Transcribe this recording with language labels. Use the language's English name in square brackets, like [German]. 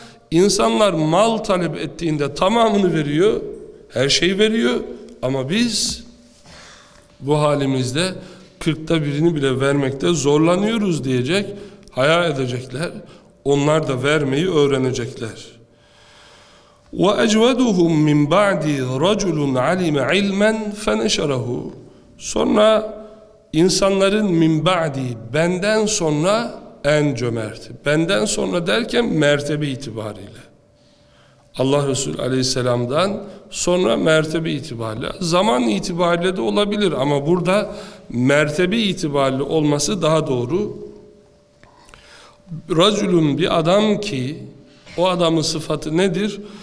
[Turkish] İnsanlar mal talep ettiğinde tamamını veriyor. Her şeyi veriyor. Ama biz bu halimizde 1/40 bile vermekte zorlanıyoruz diyecek. Haya edecekler. Onlar da vermeyi öğrenecekler. [Arabic] وَاَجْوَدُهُمْ مِنْ بَعْدِي رَجُلٌ عَلِمَ عِلْمًا فَنَشَرَهُ [Turkish] Sonra insanların [Arabic] مِنْ بَعْدِي [Turkish] benden sonra en cömert. Benden sonra derken mertebe itibariyle. Allah Resulü Aleyhisselam'dan sonra mertebe itibariyle. Zaman itibariyle de olabilir ama burada mertebe itibariyle olması daha doğru. رَجُلٌ bir adam ki o adamın sıfatı nedir?